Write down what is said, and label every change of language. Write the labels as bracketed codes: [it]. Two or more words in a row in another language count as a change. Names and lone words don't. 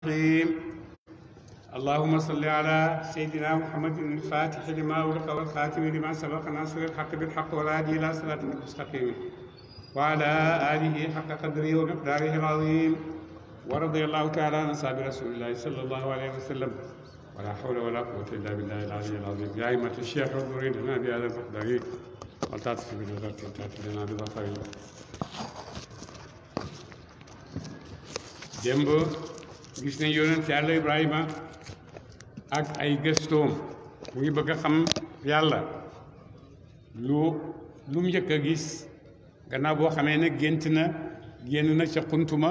[ar] اللهم صل على سيدنا محمد الفاتح لما أغلق والخاتم لما سبق ناصر الحق بالحق والهادي إلى صراط المستقيم وعلى آله حق قدره ومقداره العظيم ورضي الله تعالى عن أصحاب رسول الله صلى الله عليه وسلم ولا حول ولا قوة إلا بالله العلي العظيم يا أئمة الشيخ انظروا لنا بهذا المقدار وتعطف بنظرة تأتي لنا بظفر [wo] démb gis nañ yonent yàlla Ibrahima ak ay gëstoom mu ngi bëgg a xam yàlla lu mu njëkk a gis gannaaw boo xamee ne génn na ca xuntuma